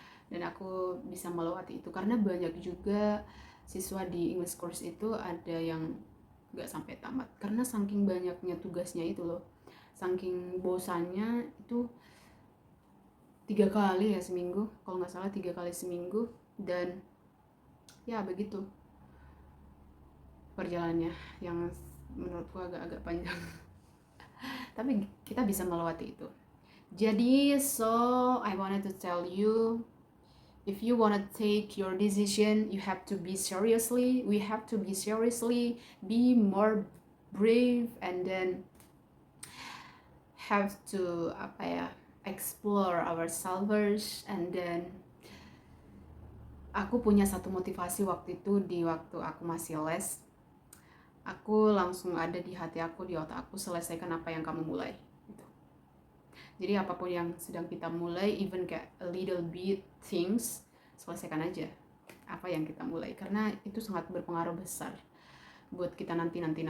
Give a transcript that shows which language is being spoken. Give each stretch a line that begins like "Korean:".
Indonesian: Dan aku bisa melewati itu karena banyak juga siswa di English course itu ada yang nggak sampai tamat karena saking banyaknya tugasnya itu loh, saking bosannya itu 3 kali ya seminggu, kalau nggak salah 3 kali seminggu. Dan ya begitu perjalanannya yang menurutku agak-agak panjang tapi kita bisa melewati itu. Jadi
English: I wanted to tell you, if you want to take your decision, you have to be seriously, we have to be seriously, be more brave, and then have to
Indonesian: apa ya,
English: explore ourselves. And then
Indonesian: aku punya satu motivasi waktu itu, di waktu aku masih les, aku langsung ada di hati aku, di otak aku, selesaikan apa yang kamu mulai gitu. Jadi apapun yang sedang kita mulai,
English: even
Indonesian: kayak
English: a little bit things,
Indonesian: selesaikan aja apa yang kita mulai karena itu sangat berpengaruh besar buat kita nanti.